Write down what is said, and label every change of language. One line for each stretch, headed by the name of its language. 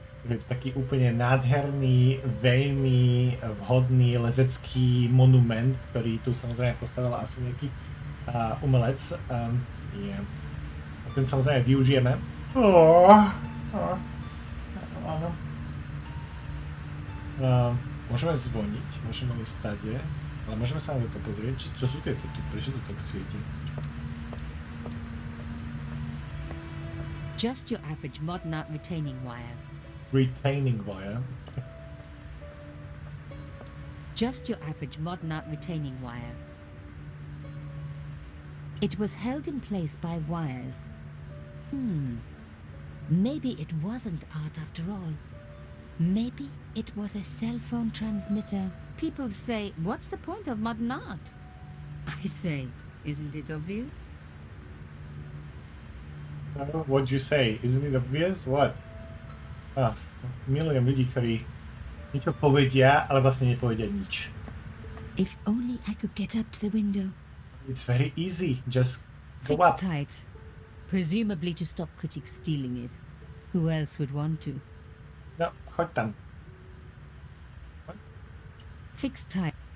Slovak: Je to taký úplne nádherný, veľmi vhodný lezecký monument, ktorý tu samozrejme postavil asi nejaký umelec. Yeah. A ten samozrejme využijeme. Áno. Môžeme zvoniť, môžeme ísť stade, ale môžeme sa na to pozrieť, čo sú tieto tu, prečo to tak svieti?
English: Just your average modern art retaining wire. Retaining wire. Just your average modern art retaining wire. It was held in place by wires. Maybe it wasn't art after all. Maybe it was a cell phone transmitter. People say, what's the point of modern art? I say, isn't it obvious? What'd you say? Isn't it obvious? What?
Slovak: Milujem ľudí, ktorí niečo povedia, ale vlastne nepovedia nič.
English: If only I could get up to the window. It's very easy. Just go Fixed tight. Presumably to stop critics stealing it. Who else would want to?
Slovak: No, choď tam.
English: Fixed tight.